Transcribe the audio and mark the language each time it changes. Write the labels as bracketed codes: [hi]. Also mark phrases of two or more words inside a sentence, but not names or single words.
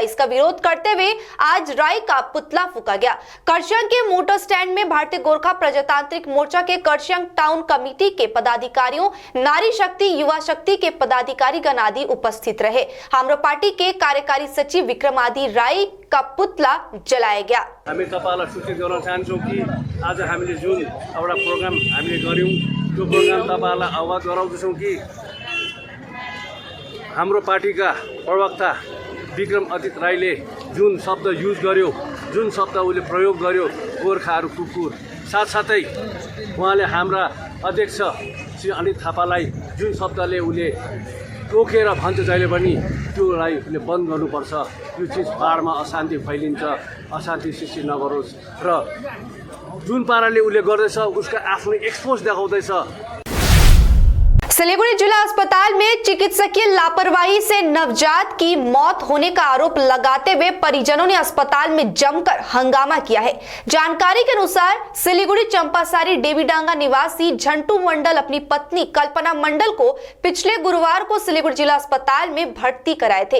[hi] इसका विरोध करते हुए आज राय का पुतला फूका गया। करसियांग के मोटर स्टैंड में भारतीय गोरखा प्रजातांत्रिक मोर्चा के करसियांग टाउन कमेटी के पदाधिकारियों, नारी शक्ति, युवा शक्ति के पदाधिकारी गण आदि उपस्थित रहे। हामरो पार्टी के कार्यकारी सचिव विक्रम आदि राय का पुतला जलाया गया। [ne] हामी तपाईलाई सूचित गर्न चाहन्छौं कि आज हामीले जुन एउटा प्रोग्राम हामीले गर्यौं त्यो प्रोग्राम तपाईलाई अवगत गराउँछौं कि हाम्रो पार्टीका प्रवक्ता विक्रम अजित राईले जुन शब्द युज गर्यो, जुन शब्द उले प्रयोग गर्यो, गोर्खाहरू कुकुर, साथसाथै उहाँले हाम्रा अध्यक्ष श्री अनित थापालाई जुन शब्दले उले टोकेर भन्छ जहिले पनि त्योलाई उले बन्द गर्नुपर्छ, यो चिज पाहाडमा अशान्ति फैलिन्छ, अशान्ति सृष्टि नगरोस् र जुन पाराले उले गर्दैछ उसका आफ्नो एक्सपोज देखाउँदैछ। [hi] सिलीगुड़ी जिला अस्पताल में चिकित्सकीय लापरवाही से नवजात की मौत होने का आरोप लगाते हुए परिजनों ने अस्पताल में जमकर हंगामा किया है। जानकारी के अनुसार सिलीगुड़ी चंपासारी डेवीडांगा निवासी झंटू मंडल अपनी पत्नी कल्पना मंडल को पिछले गुरुवार को सिलीगुड़ी जिला अस्पताल में भर्ती कराए थे।